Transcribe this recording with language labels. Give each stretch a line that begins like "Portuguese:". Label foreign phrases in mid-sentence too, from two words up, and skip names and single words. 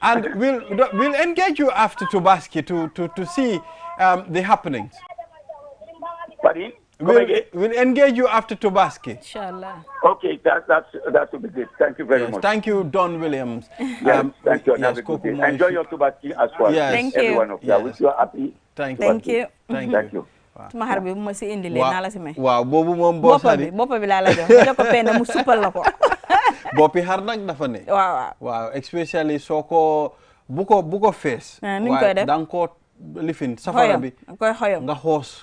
English: And we'll engage you after Tobaski to see the happenings. Pardon? We'll engage you after Tobaski. Inshallah. Okay, that would be good. Thank you very much. Thank you, Don Williams. Yes, thank you. Have a good day. Enjoy your Tobaski as well. Yes. Thank Every you. one of you. I wish you a happy. Thank you. Thank you.
Wolof: Suma xar bi bu ma si indi leen naa la si may. waaw boobu moom boos xadi boppa bi laa la jox nga jox ko penn mu suppal la ko. boppi xar nag dafa ne. waaw especially soo ko bu ko fees. ni ñu koy def da nga koo lifin safara bi. koy xoyom nga xoos.